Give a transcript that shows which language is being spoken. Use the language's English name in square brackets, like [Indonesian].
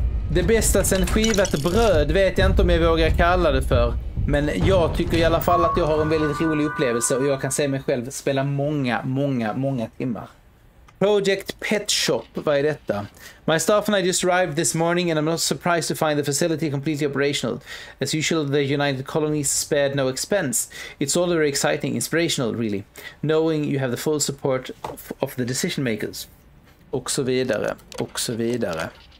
[Swedish] Det bästa sen skivat bröd vet jag inte om jag vågar kalla det för. Men jag tycker i alla fall att jag har en väldigt rolig upplevelse och jag kan se mig själv spela många timmar. Project Pet Shop, vad är detta? [English] My staff and I just arrived this morning and I'm not surprised to find the facility completely operational. As usual, the United Colonies spared no expense. It's all very exciting, inspirational really, knowing you have the full support of the decision makers. [Swedish] Och så vidare, och så vidare.